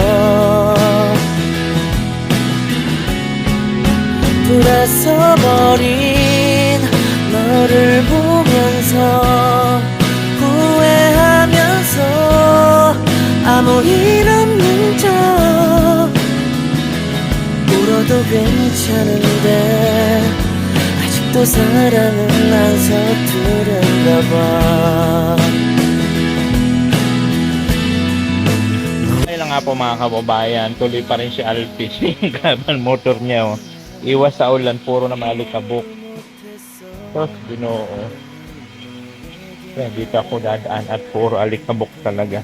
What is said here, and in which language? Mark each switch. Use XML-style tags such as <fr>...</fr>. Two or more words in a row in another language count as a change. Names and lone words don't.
<ko>돌아서 버린 너를 보면서 후회하면서 아무 일 없는 척 울어도 괜찮은데 아직도 사랑은 안 서투른가 봐.</ko> <tl>Ayun lang nga po mga kababayan, tuloy pa rin si Alfie yung gabal motor niya. Oh. Iwas sa ulan, puro na maalikabok. Tapos, Ginoo. Kaya dito ako dadaan at puro alikabok talaga.</tl>